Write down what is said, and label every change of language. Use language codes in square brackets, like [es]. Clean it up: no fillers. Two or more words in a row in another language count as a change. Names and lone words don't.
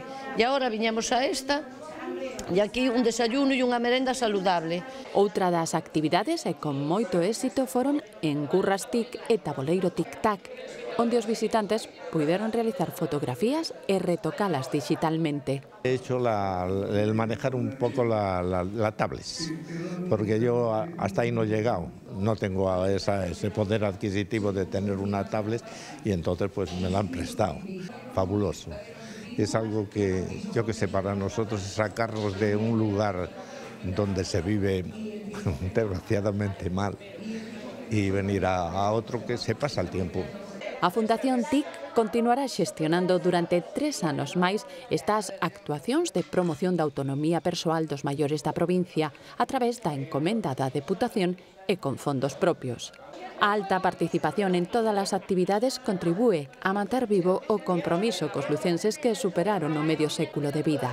[gl] E agora viñemos a esta, e aquí un desayuno e unha merenda saludable. Outra das actividades e con moito éxito foron en Gurras TIC e Taboleiro Tic-Tac, onde os visitantes puideron realizar fotografías e retocalas digitalmente. [es] He hecho el manejar un poco la tablet, porque yo hasta ahí no he llegado, no tengo ese poder adquisitivo de tener una tablet y entonces pues me la han prestado. Fabuloso. Es algo que, yo que sé, para nosotros es sacarnos de un lugar donde se vive desgraciadamente mal y venir a otro que se pasa el tiempo. [gl] A Fundación TIC continuará xestionando durante 3 anos máis estas actuacións de promoción da autonomía persoal dos maiores da provincia a través da encomenda da Deputación e con fondos propios. A alta participación en todas as actividades contribúe a manter vivo o compromiso cos lucenses que superaron o medio século de vida.